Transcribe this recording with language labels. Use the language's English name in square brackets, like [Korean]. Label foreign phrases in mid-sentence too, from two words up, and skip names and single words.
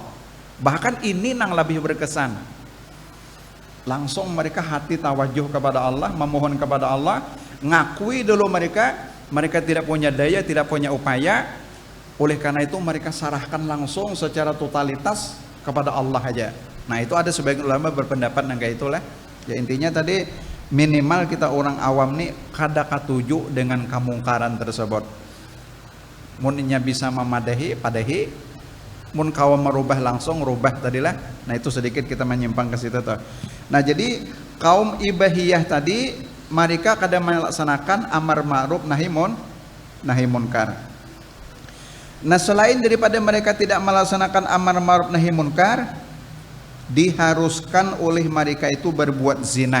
[Indonesian] Bahkan ini nang lebih berkesan. Langsung mereka hati tawajuh kepada Allah, memohon kepada Allah, ngakui dulu mereka tidak punya daya, tidak punya upaya. Oleh karena itu mereka serahkan langsung secara totalitas kepada Allah aja. Nah itu ada sebagian ulama berpendapat kayak itulah. [Banjar] Ya intinya tadi minimal kita orang awam nih kada katuju dengan kemungkaran tersebut. Munnya bisa memadahi, padahi. mun kaum merubah langsung rubah tadilah. Nah itu sedikit kita menyimpang ke situ tuh. [Indonesian] Nah jadi kaum ibahiyah tadi mereka kadang melaksanakan [Arabic] amar ma'ruf nahi munkar. [Indonesian] Nah selain daripada mereka tidak melaksanakan [Arabic] amar ma'ruf nahi munkar, [Indonesian] diharuskan oleh mereka itu berbuat zina.